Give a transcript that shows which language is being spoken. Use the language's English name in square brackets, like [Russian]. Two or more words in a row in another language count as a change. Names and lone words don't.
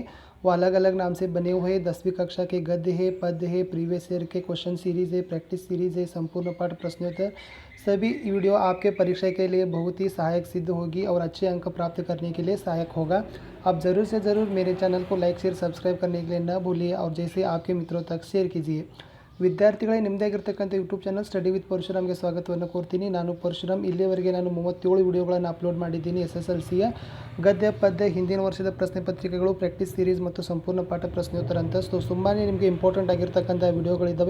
[Hindi] वो अलग अलग नाम से बने हुए हैं। 10वीं कक्षा के गद्य है, पद्य है, [English] previous year [Hindi] के [English] question series [Hindi] है, [English] practice series [Hindi] है, संपूर्ण पाठ प्रश्नोत्तर। सभी वीडियो आपके परीक्षा के लिए बहुत ही सहायक सिद्ध होगी और अच्छे अंक प्राप्त करने के लिए सहायक होगा। आप ज़रूर से ज़रूर मेरे चैनल को [English] like share subscribe [Hindi] करने के लिए न भूलिए और जैसे आपके मित्रों तक शेयर कीजिए। [Kannada] ವಿದ್ಯಾರ್ಥಿಗಳೇ, ನಿಮ್ಮದೇ ಆಗಿರ್ತಕ್ಕಂಥ ಯೂಟ್ಯೂಬ್ ಚಾನಲ್ ಸ್ಟಡಿ ವಿತ್ ಪರಶುರಾಮ್ಗೆ ಸ್ವಾಗತವನ್ನು ಕೋರ್ತೀನಿ. ನಾನು ಪರಶುರಾಮ್. ಇಲ್ಲಿಯವರೆಗೆ ನಾನು 37 ವಿಡಿಯೋಗಳನ್ನು ಅಪ್ಲೋಡ್ ಮಾಡಿದ್ದೀನಿ. SSLCಯ ಗದ್ಯ, ಪದ್ಯ, ಹಿಂದಿನ ವರ್ಷದ ಪ್ರಶ್ನೆ ಪತ್ರಿಕೆಗಳು, [English] practice series [Kannada] ಮತ್ತು ಸಂಪೂರ್ಣ ಪಾಠ ಪ್ರಶ್ನೋತ್ತರ ಅಂತ ತುಂಬಾ ನಿಮಗೆ ಇಂಪಾರ್ಟೆಂಟ್ ಆಗಿರ್ತಕ್ಕಂಥ ವಿಡಿಯೋಗಳಿದ್ದಾವೆ.